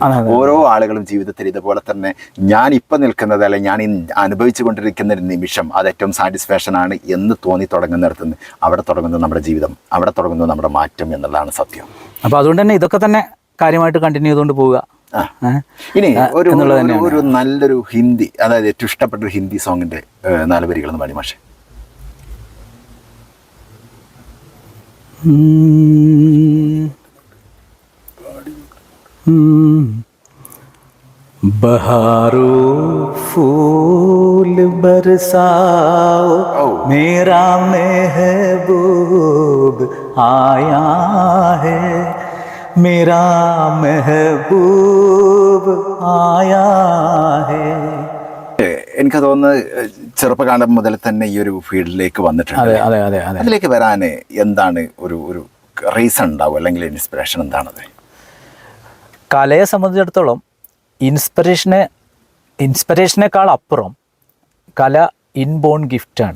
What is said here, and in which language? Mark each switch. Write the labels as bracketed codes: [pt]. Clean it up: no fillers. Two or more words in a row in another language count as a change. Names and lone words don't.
[ml] ഓരോ ആളുകളും ജീവിതത്തിൽ ഇതുപോലെ തന്നെ ഞാൻ ഇപ്പം നിൽക്കുന്നത്, അല്ലെങ്കിൽ ഞാൻ അനുഭവിച്ചു കൊണ്ടിരിക്കുന്ന ഒരു നിമിഷം അത് ഏറ്റവും സാറ്റിസ്ഫാക്ഷൻ ആണ് എന്ന് തോന്നി തുടങ്ങുന്നിടത്തുനിന്ന് അവിടെ തുടങ്ങുന്നത് നമ്മുടെ ജീവിതം, അവിടെ തുടങ്ങുന്നത് നമ്മുടെ മാറ്റം എന്നുള്ളതാണ് സത്യം. അപ്പോൾ അതുകൊണ്ട് തന്നെ ഇതൊക്കെ തന്നെ കാര്യമായിട്ട് കണ്ടിന്യൂ ചെയ്തുകൊണ്ട് പോവുക. ഇനി ഒരു നല്ലൊരു ഹിന്ദി, അതായത് ഏറ്റവും ഇഷ്ടപ്പെട്ട ഒരു ഹിന്ദി സോങ്ങിന്റെ 4 വരികളെന്ന് പാടി മാഷെ. [hi] बहारो फूल बरसाओ मेरा महबूब आया है, मेरा महबूब आया है. [ml] എനിക്ക് തോന്നുന്നത് ചെറുപ്പകാലം മുതൽ തന്നെ ഈ ഒരു ഫീൽഡിലേക്ക് വന്നിട്ടുണ്ട്. അതിലേക്ക് വരാൻ എന്താണ് ഒരു റീസൺ ഉണ്ടാവും, അല്ലെങ്കിൽ ഇൻസ്പിറേഷൻ എന്താണത്? കലയെ സംബന്ധിച്ചിടത്തോളം ഇൻസ്പിറേഷനേക്കാൾ അപ്പുറം കല ഇൻബോൺ ഗിഫ്റ്റാണ്.